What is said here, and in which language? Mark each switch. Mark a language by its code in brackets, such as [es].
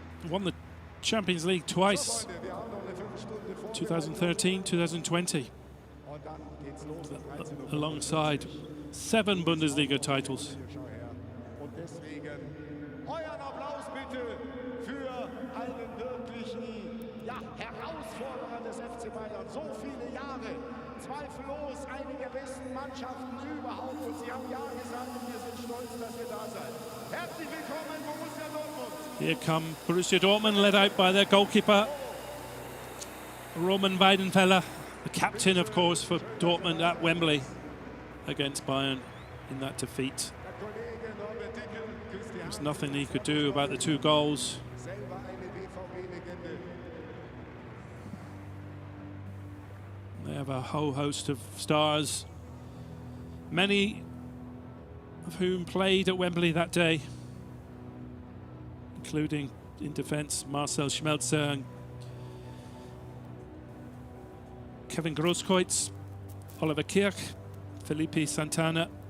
[en] Won the Champions League twice, [de] Freunde, wir haben noch eine Viertelstunde vor. [en] 2013, 2020, [de] Und dann geht's los. 13 Uhr. [en] alongside 7 Bundesliga titles. [de] Schau her. Und deswegen euren Applaus bitte für einen wirklichen Herausforderer des FC Bayern. So viele Jahre. Zweifellos eine der besten Mannschaften überhaupt. Und sie haben Ja gesagt und wir sind stolz, dass ihr da seid. Herzlich willkommen, Borussia Dortmund. [en] Here come Borussia Dortmund, led out by their goalkeeper, Roman Weidenfeller, the captain, of course, for Dortmund at Wembley against Bayern in that defeat. [de] Der Kollege Norbert Dickel, Christian. [en] There's nothing he could do about the 2 goals. [de] Selber eine BVB-Legende. [en] They have a whole host of stars, many of whom played at Wembley that day, including in defence Marcel Schmelzer and Kevin Grosskreutz, Oliver Kirch, Felipe Santana.